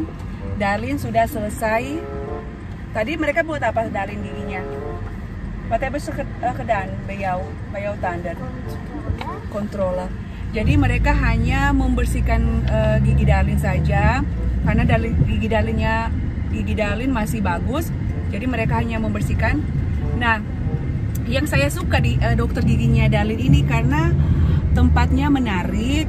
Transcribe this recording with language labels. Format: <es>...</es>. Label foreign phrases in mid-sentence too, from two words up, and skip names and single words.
<id>Darlin sudah selesai. Tadi mereka buat apa Darlin giginya?</id> <nl>Wat hebben ze gedaan bij jouw tanden? Controle.</nl> <id>Jadi mereka hanya membersihkan gigi Darlin saja. karena gigi Dalin masih bagus, jadi mereka hanya membersihkan. Nah, yang saya suka di dokter giginya Dalin ini karena tempatnya menarik.</id>